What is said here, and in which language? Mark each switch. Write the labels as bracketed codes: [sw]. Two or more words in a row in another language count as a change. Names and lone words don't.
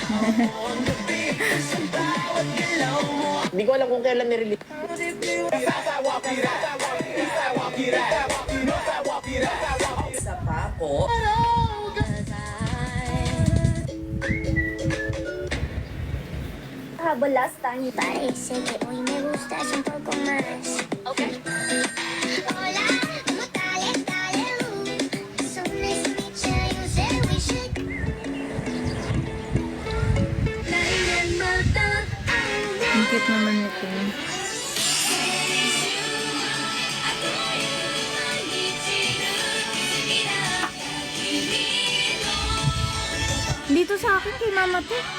[tl] Hindi ko alam kung kailan nirelease. Isa pa po. Habol [en] last time. [es] Parece que hoy me gustas un poco más. [en] Okay. [es] Hola, ¿cómo tal? Dale, [en] so nice to meet you. You said we should. [tl] Ang cute naman ito. Dito sa akin kay mama to.